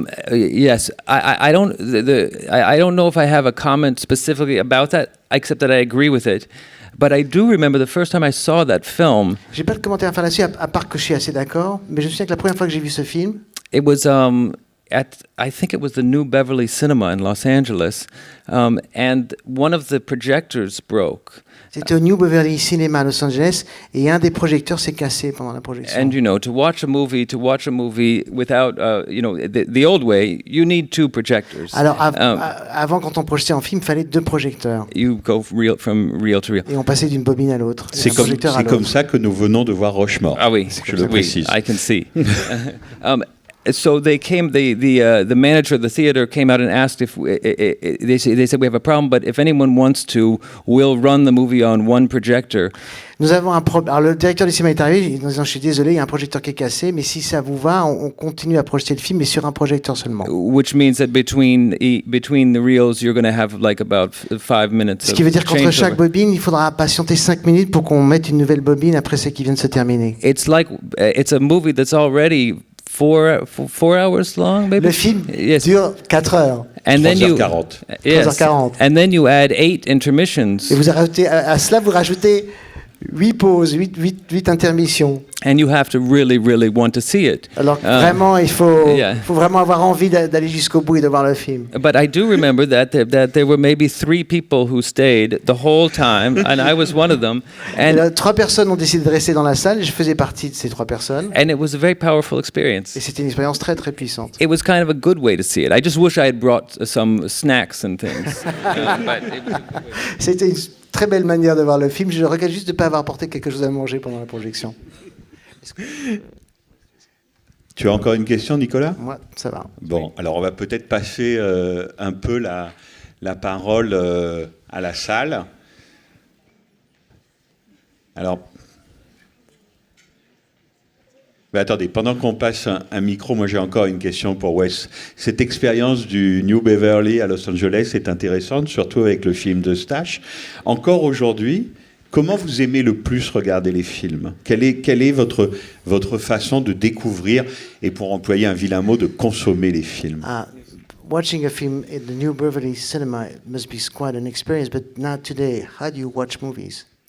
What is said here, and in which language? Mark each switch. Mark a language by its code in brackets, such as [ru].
[en] Yes, I don't know if I have a comment specifically about that, except that I agree with it. But I do remember the first time I saw that film. [fr] J'ai pas de commentaire à faire là-dessus, à part que je suis assez d'accord. Mais je me souviens que la première fois que j'ai vu ce film, [en] It was I think it was the New Beverly Cinema in Los Angeles, and one of the projectors broke. [fr] c'était au New Beverly Cinema à Los Angeles, et un des projecteurs s'est cassé pendant la projection. [en] And to watch a movie without the old way, you need two projectors. [fr] Alors avant, quand on projetait en film, il fallait 2 projecteurs. [en] You go from reel to reel. [fr] Et on passait d'une bobine à l'autre. C'est comme ça que nous venons de voir Rochemort. Ah oui, je le précise. [en] I can see. So they came. The manager of the theater came out and asked if they said we have a problem, but if anyone wants to, we'll run the movie on one projector. [fr] Nous avons un problème. Alors le directeur du cinéma est arrivé, nous disant, je suis désolé, il y a un projecteur qui est cassé, mais si ça vous va, on continue à projeter le film, mais sur un projecteur seulement. [en] Which means that between the reels, you're going to have like about 5 minutes. [fr] Ce qui veut dire qu'entre chaque bobine, il faudra patienter 5 minutes pour qu'on mette une nouvelle bobine après celle qui vient de se terminer. [en] It's a movie that's already 4 hours long, maybe. [fr] Le film [en] Yes. [fr] dure 4 heures. [en] And then [fr] 3h40. [en] Yes. [fr] 3h40. [en] And then you add 8 intermissions. [fr] Et vous rajoutez, à cela, vous rajoutez 8 pauses, 8 intermissions. [en] And you have to really, really want to see it. [fr] Alors vraiment, il faut [en] Yeah. [fr] vraiment avoir envie d'aller jusqu'au bout et de voir le film. [en] But I do remember that there were maybe 3 people who stayed the whole time, and I was one of them. [fr] Et [en] And [fr] là, 3 personnes ont décidé de rester dans la salle, et je faisais partie de ces 3 personnes. [en] it was a very powerful experience. [fr] Et c'était une expérience très très puissante. [en] It was kind of a good way to see it. I just wish I had brought some snacks and things. But it was a good way. [fr] C'était une très belle manière de voir le film. Je regrette juste de ne pas avoir apporté quelque chose à manger pendant la projection. Tu as encore une question, Nicolas? Moi, ça va. Bon, alors on va peut-être passer un peu la parole à la salle. Alors, Mais attendez, pendant qu'on passe un micro, moi j'ai encore une question pour Wes. Cette expérience du New Beverly à Los Angeles est intéressante, surtout avec le film de Stash. Encore aujourd'hui, comment vous aimez le plus regarder les films ? Quelle est votre façon de découvrir, et pour employer un vilain mot, de consommer les films ? [en] Watching a film in the New Beverly Cinema must be quite an experience, but now today, how do you watch movies?